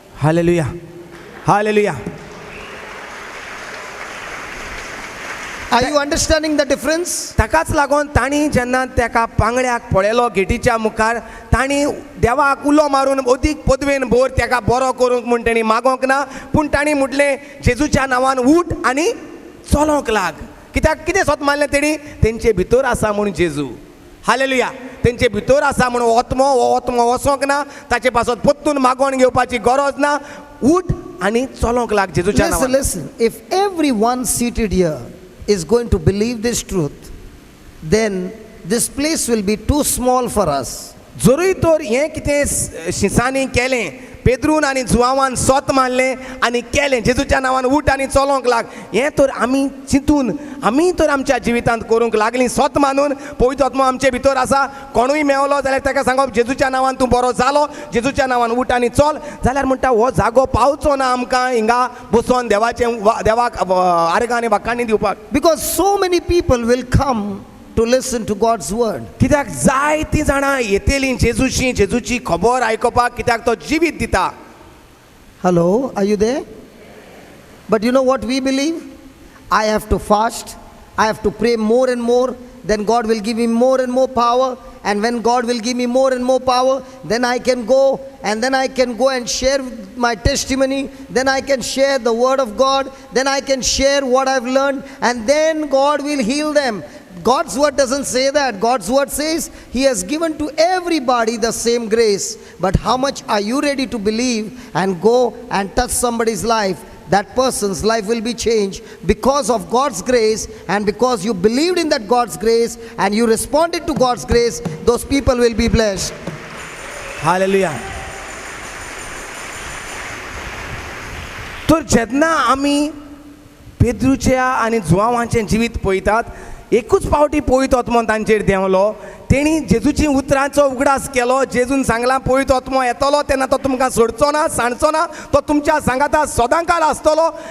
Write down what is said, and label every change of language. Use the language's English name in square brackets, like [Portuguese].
[English] Hallelujah. Hallelujah. Are you understanding the difference? [Goan Konkani] ताकाच लागून तांणी जेन्ना तेका पांगड्याक पळयलो गेटीच्या मुखार, तांणी देवाक उलो मारून अदीक पदवेन भर तेका बरो करूंक म्हूण तेणी मागोंक ना, पूण तांणी म्हटलें जेजूच्या नांवान उठ आनी चलोंक लाग. कित्याक कितें स्वत मानलें तेणी? तेंचे भितर आसा म्हूण जेजू. हालेलुया. तेंचे भितर आसा म्हूण ओतमो वचोंक ना, ताचे पासत परतून मागोन घेवपाची गरज ना. उठ आनी चलोंक लाग जेजूच्या [English] Listen, [Goan Konkani] नांवान. [English] listen. If everyone seated here is going to believe this truth, then this place will be too small for us. [Goan Konkani] जरूय तर हें कितें शिसांनी केलें, पेद्रून आनी जुआवान सोत मारलें आनी केलें जेजूच्या नांवान उठ आनी चलोंक लाग, हें तर आमी चिंतून आमी तर आमच्या जिवितांत करूंक लागलीं सोत मानून. पवित्र आत्मो आमचे भितर आसा. कोणूय मेवलो जाल्यार ताका सांगप जेजूच्या नांवान तूं बरो जालो, जेजूच्या नांवान उठ आनी चल, जाल्यार म्हणटा हो जागो पावचो ना आमकां हिंगा बसोन देवाक आर्गां आनी वाखाणी दिवपाक. [English] Because so many people will come to listen to God's word. [Goan Konkani] कित्याक जायतीं जाणां येतेलीं जेजूची खबर आयकपाक, कित्याक तो जिवीत दिता. [English] Hello, are you there? But you know what we believe? I have to fast, I have to pray more and more, then God will give me more and more power, and when God will give me more and more power, then I can go, and then I can go and share my testimony, then I can share the word of God, then I can share what I've learned, and then God will heal them. God's word doesn't say that. God's word says He has given to everybody the same grace. But how much are you ready to believe and go and touch somebody's life? That person's life will be changed because of God's grace, and because you believed in that God's grace and you responded to God's grace, those people will be blessed. [Goan Konkani] Hallelujah. तर जेन्ना आमी पेद्रूच्या आनी जुआवांचें जिवीत पळयतात, एकूच पावटी पवित्र आत्मो तांचेर देंवलो. तेणी जेजूची उतरांचो उगडास केलो. जेजून सांगलां पवित्र आत्मो येतलो तेन्ना तो तुमकां सोडचो ना, सांडचो ना, तो तुमच्या सांगाता सदांकाळ आसतलो.